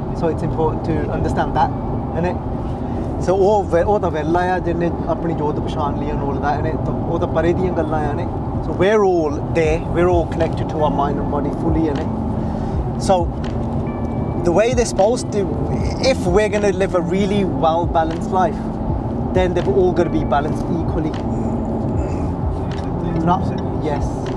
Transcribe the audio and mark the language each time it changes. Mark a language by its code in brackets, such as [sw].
[en] So it's important to understand that, innit? [pa] So ਉਹ ਤਾਂ ਵੇਲਾ ਆ ਜਿਹਨੇ ਆਪਣੀ ਜੋਤ ਪਛਾਣ ਲਈ [en] and all that, innit? [pa] ਉਹ ਤਾਂ ਪਰੇ ਦੀਆਂ ਗੱਲਾਂ ਆ ਨੇ. [en] So we're all there, we're all connected to our mind and body fully, innit? So the way they're supposed to, if we're going to live a really well-balanced life, then they've all got to be balanced equally. Not, yes.